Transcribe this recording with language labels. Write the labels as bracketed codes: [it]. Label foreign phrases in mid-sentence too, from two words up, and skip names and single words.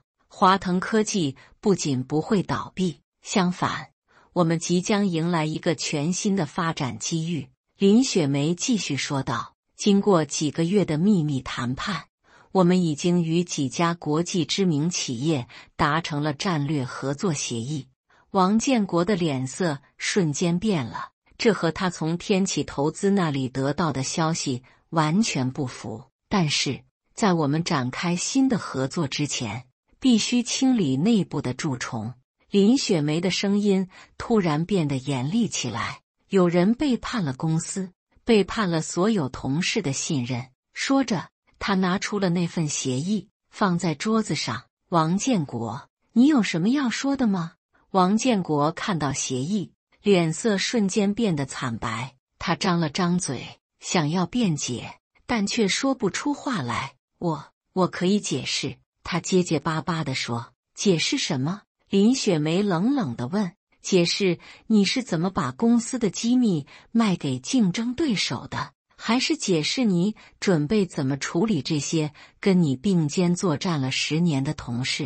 [zh] 華騰科技不僅不會倒閉，相反，我們即將迎來一個全新的發展機遇。林雪梅繼續說道，經過幾個月的秘密談判，我們已經與幾家國際知名企業達成了戰略合作協議。王建國的臉色瞬間變了，這和他從天啟投資那裡得到的消息完全不符。但是，在我們展開新的合作之前，必須清理內部的蛀蟲。林雪梅的聲音突然變得嚴厲起來。有人背叛了公司，背叛了所有同事的信任。說着，他拿出了那份協議，放在桌子上。王建國，你有什麼要說的嗎？王建國看到協議，臉色瞬間變得慘白。他張了張嘴，想要辯解，但卻說不出話來。我可以解釋，他結結巴巴地說。解釋什麼？林雪梅冷冷地問。解釋你是怎麼把公司的機密賣給競爭對手的，還是解釋你準備怎麼處理這些跟你並肩作戰了10年的同事？